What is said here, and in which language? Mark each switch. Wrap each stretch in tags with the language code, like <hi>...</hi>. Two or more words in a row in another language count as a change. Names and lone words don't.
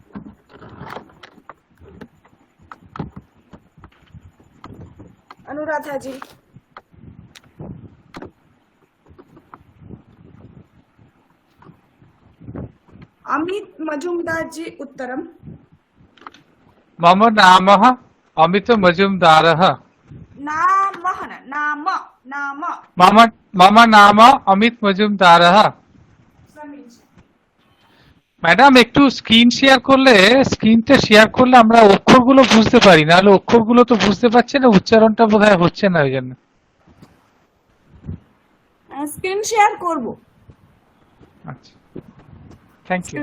<sa>अनुराधा जी अमित मजुमदार जी उत्तरम् मम नामः अमित मजुमदारः नामः न नाम नाम मम मम नाम अमित मजुमदारः समीचीनं</sa> <bn>ম্যাডাম একটু</bn> <en>screen share</en> <bn>করলে স্ক্রিনটা শেয়ার করলে আমরা অক্ষরগুলো বুঝতে পারি নাহলে অক্ষরগুলো তো বুঝতে পারছে না উচ্চারণটা বোধহয় হচ্ছে না ওই জন্য</bn> <en>screen share</en> <bn>করব আচ্ছা</bn> <en>thank you</en>